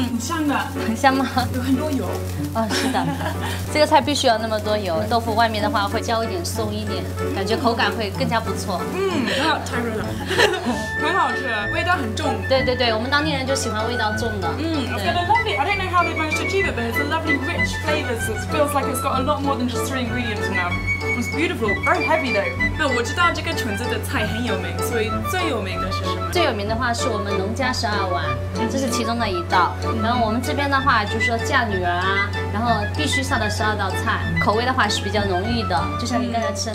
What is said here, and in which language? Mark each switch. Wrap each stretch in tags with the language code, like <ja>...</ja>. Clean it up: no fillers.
<zh>很香的，很香吗？有很多油。是的，这个菜必须有那么多油，豆腐外面的话会焦一点、松一点，感觉口感会更加不错。太热了，很好吃，味道很重。对对对，我们当地人就喜欢味道重的。</zh> <en>It's got a lovely. I don't know how they managed to achieve it, but it's a lovely, rich flavours. It feels like it's got a lot more than just 3 ingredients now. It's beautiful, very heavy though.</en> <zh>那我知道这个村子的菜很有名，所以最有名的是什么？最有名的话是我们农家12碗，这是其中的一道。然后我们这边的话就是说嫁女儿啊，然后必须上的12道菜，口味的话是比较浓郁的，就像你刚才吃的</zh>